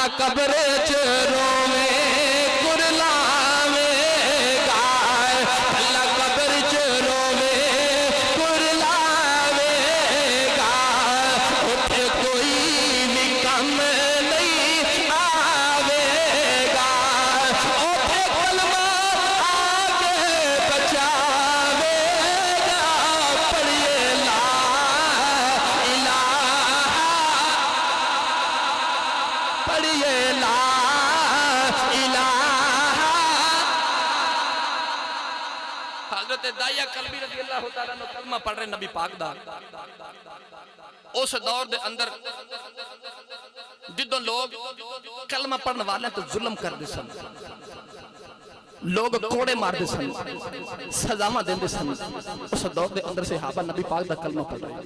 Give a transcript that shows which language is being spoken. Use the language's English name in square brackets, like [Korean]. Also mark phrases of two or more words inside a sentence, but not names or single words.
[Punjabi] قبر چ رووے کرلاوے گا، بھلا قبر چ رووے کرلاوے گا، اتھے کوئی بھی کم نہیں آوے گا، اتھے کلمہ آکے بچاوے گا. پڑھیے [Arabic] لا إله, [Punjabi] پڑھیے [Arabic] لا إله. [Punjabi] حضرت دحیہ کلبی [Arabic] رضي الله تعالى عنه [Punjabi] کلمہ پڑھ رہے نبی پاک دا. اس دور دے اندر جدوں لوگ کلمہ پڑھنے والے تو ظلم کرتے سن، لوگ کوڑے مارتے سن، سزاواں دیندے سن. اس دور دے اندر صحابہ نبی پاک دا کلمہ پڑھ رہے.